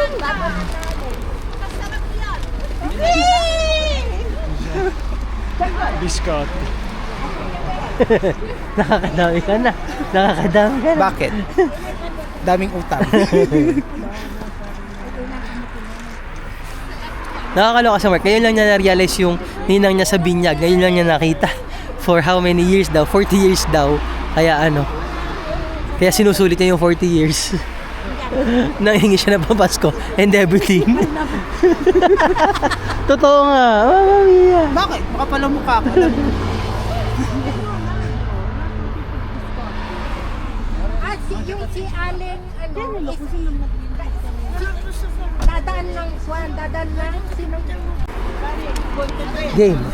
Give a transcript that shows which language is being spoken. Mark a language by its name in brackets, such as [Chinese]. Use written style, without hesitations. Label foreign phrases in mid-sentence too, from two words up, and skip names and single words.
[Filipino] Biscot. Nakakadami ka na. Nakakadami ka na. Bakit? Daming utang. Nakakaloka sa Mark. Ngayon lang niya na-realize yung ninang niya sa binyag. Ngayon lang niya nakita. [English] For how many years daw? 40 years daw. Kaya ano. [Filipino] Kaya sinusulit niya yung 40 years. Nanghingi siya ng papasko [English] and everything. [Filipino] Totoo nga. [Italian] Mamma mia. [Filipino] Bakit? Makapal ang mukha ko. Si Allen, ano, dadaan lang, dadaan lang, sino? Game.